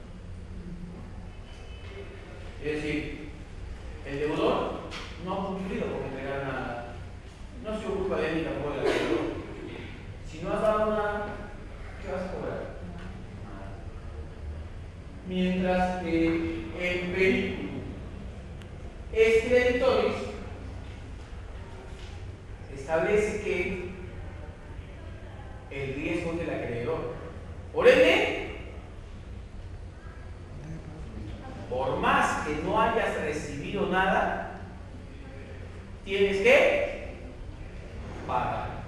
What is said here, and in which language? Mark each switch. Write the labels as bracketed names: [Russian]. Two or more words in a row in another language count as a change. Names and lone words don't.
[Spanish] Es decir, el deudor no ha cumplido con entregar nada. No ha sido culpa de él ni tampoco del deudor. Si no has dado nada, ¿qué vas a cobrar? Nada. Mientras que el [Latin] periculum est creditoris [Spanish] establece que el riesgo del acreedor. Por ende, por más que no hayas recibido nada, tienes que pagar.